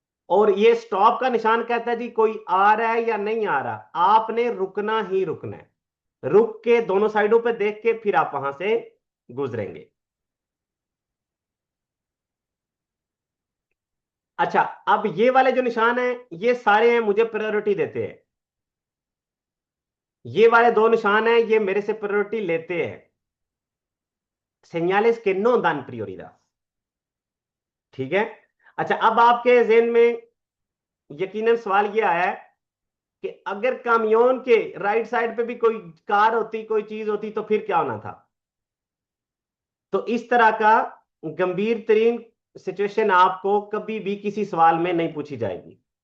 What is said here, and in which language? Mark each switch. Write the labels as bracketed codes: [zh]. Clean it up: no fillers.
[hi] और ये स्टॉप का निशान कहता है जी कोई आ रहा है या नहीं आ रहा, आपने रुकना ही रुकना है, रुक के दोनों साइडों पे देख के फिर आप वहां से गुजरेंगे। अच्छा, अब ये वाले जो निशान है ये सारे हैं मुझे प्रायोरिटी देते हैं, ये वाले दो निशान हैं ये मेरे से प्रायोरिटी लेते हैं। [es] señales que no dan prioridad। [hi] ठीक है। अच्छा, अब आपके जेहन में यकीनन सवाल ये आया है कि अगर कामियोन के राइट साइड पे भी कोई कार होती, कोई चीज होती, तो फिर क्या होना था? तो इस तरह का गंभीर तरीन सिचुएशन आपको कभी भी किसी सवाल में नहीं पूछी जाएगी।